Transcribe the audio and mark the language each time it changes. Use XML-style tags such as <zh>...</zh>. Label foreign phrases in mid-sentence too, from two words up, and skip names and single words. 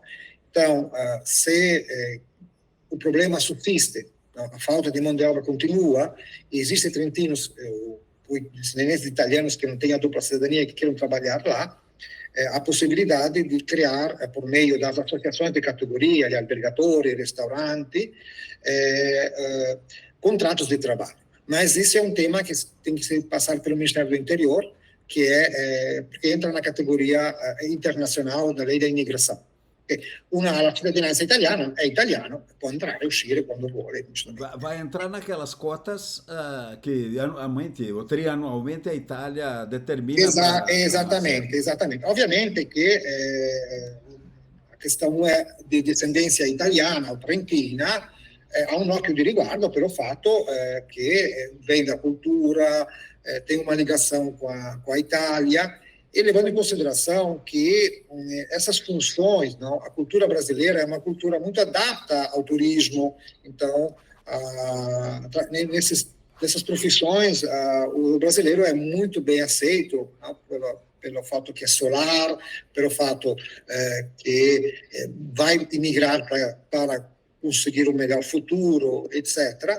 <pt>Então, se o problema subsiste, a falta de mão de obra continua, e existem trentinos, descendentes de italianos que não têm a dupla cidadania e que queiram trabalhar lá, a possibilidade de criar, por meio das associações de categoria, de</pt> <it>albergatori, restauranti,</it> <pt>contratos de trabalho. Mas isso é um tema que tem que se passar pelo Ministério do Interior, porque entra na categoria internacional da lei da imigração.</pt> <it>Una ha la cittadinanza italiana, è italiano, può entrare e uscire quando vuole.</it> <pt>Vai entrar naquelas cotas que anualmente, ou trianualmente, a Itália determina. Exatamente, exatamente.</pt> <it>Ovviamente che</it> <pt>a questão di descendenza italiana o trentina</pt> <it>ha un occhio di riguardo</it> <pt>pelo fatto che vem da cultura, tem uma ligação com a Itália, e levando em consideração que essas funções, não, a cultura brasileira é uma cultura muito adapta ao turismo, então, nessas profissões, o brasileiro é muito bem aceito, não, pelo fato que é solar, pelo fato que vai imigrar para conseguir um melhor futuro, etc.</pt>